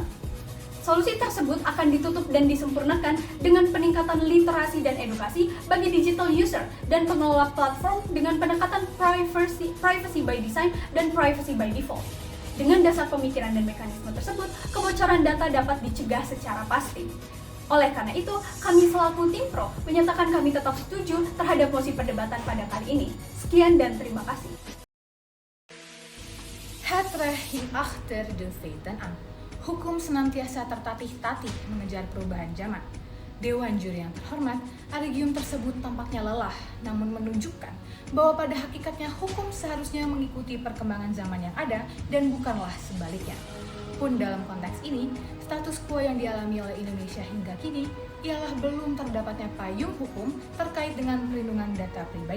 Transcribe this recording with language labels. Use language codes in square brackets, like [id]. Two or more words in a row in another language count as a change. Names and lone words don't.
[id] Solusi tersebut akan ditutup dan disempurnakan dengan peningkatan literasi dan edukasi bagi [en] digital user [id] dan pengelola platform dengan pendekatan [en] privacy by design [id] dan [en] privacy by default. [id] Dengan dasar pemikiran dan mekanisme tersebut, kebocoran data dapat dicegah secara pasti. Oleh karena itu, kami selaku tim Pro menyatakan kami tetap setuju terhadap mosi perdebatan pada kali ini. Sekian dan terima kasih. [nl] Het recht hierachter de feiten aan. [id] Hukum senantiasa tertatih-tatih mengejar perubahan zaman. Dewan Juri yang terhormat, Allegium tersebut tampaknya lelah, namun menunjukkan bahwa pada hakikatnya hukum seharusnya mengikuti perkembangan zaman yang ada dan bukanlah sebaliknya. Pun dalam konteks ini, status quo yang dialami oleh Indonesia hingga kini ialah belum terdapatnya payung hukum terkait dengan perlindungan data pribadi.